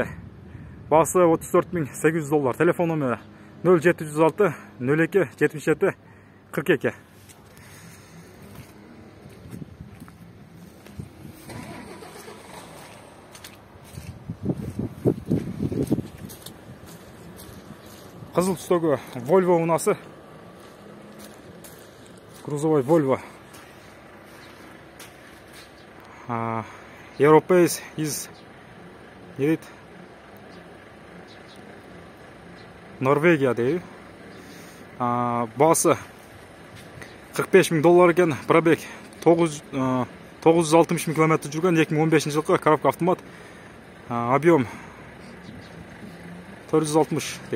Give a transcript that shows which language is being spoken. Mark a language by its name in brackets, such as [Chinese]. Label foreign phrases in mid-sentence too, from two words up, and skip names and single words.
[Kazakh] Басы 34800 доллар. Телефон номері 0706 02 77 42. Қызыл түстегі Volvo унасы. Грузовой Volvo. Европейс из Норвегия дейді. Басы 45 000 доллар екен. Пробег 960 000 километр жүрген. 2015 жылғы [Russian] коробка автомат. [Kazakh] Объем 460 дейді.